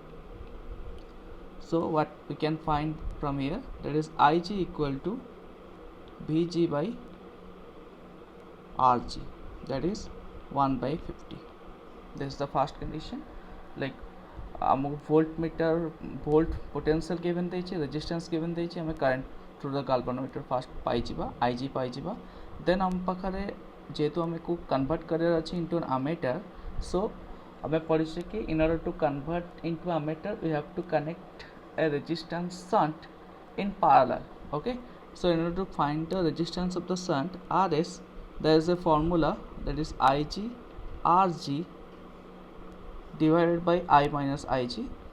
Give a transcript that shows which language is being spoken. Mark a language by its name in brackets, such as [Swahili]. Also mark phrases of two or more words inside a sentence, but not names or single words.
[English] So what we can find from here, that is IG equal to VG by RG, that is 1 by 50. This is the first condition. Like voltmeter volt potential given ଦେଇଛି, resistance given ଦେଇଛି, ଆମେ current through the galvanometer first ପାଇଯିବା, IG ପାଇଯିବା. then [Odia] ଆମ ପାଖରେ ଯେହେତୁ ଆମକୁ [English] convert [Odia] କରିବାର ଅଛି [English] into an ammeter, so [Odia] ଆମେ ପଢ଼ିଛେ କି [English] in order to convert into ammeter we have to connect a resistance shunt in parallel. Okay, so in order to find the resistance of the shunt RS, there is a formula, that is IG RG divided by I minus IG.